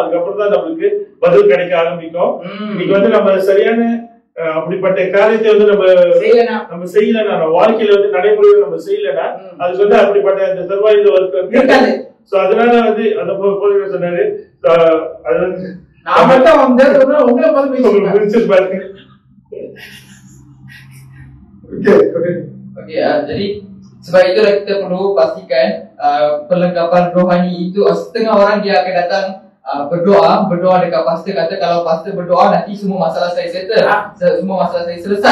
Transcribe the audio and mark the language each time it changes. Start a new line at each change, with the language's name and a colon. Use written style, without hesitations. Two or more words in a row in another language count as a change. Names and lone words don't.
Tamil: அதுக்கப்புறம் தான் நம்மளுக்கு பதில் கிடைக்க ஆரம்பிக்கும். இன்னைக்கு வந்து நம்ம சரியான அப்படிப்பட்ட காரியத்தை வந்து நம்ம செய்யலன்னா, நம்ம வாழ்க்கையில வந்து நடைமுறையில நம்ம செய்யலன்னா அதுக்கு வந்து அப்படிப்பட்ட அந்த சர்வாயுத வர்க்கம் இருக்காது. சோ அதனால வந்து அந்த போல சொன்னாரு, அது வந்து நான் மட்டும் வந்து உங்களை பார்த்து பாருங்க.
Malay: Jadi sebab itulah kita perlu pastikan perlengkapan rohani itu. Setengah orang dia akan datang berdoa dekat pastor, kata kalau pastor berdoa nanti semua masalah saya settle, semua masalah saya selesai.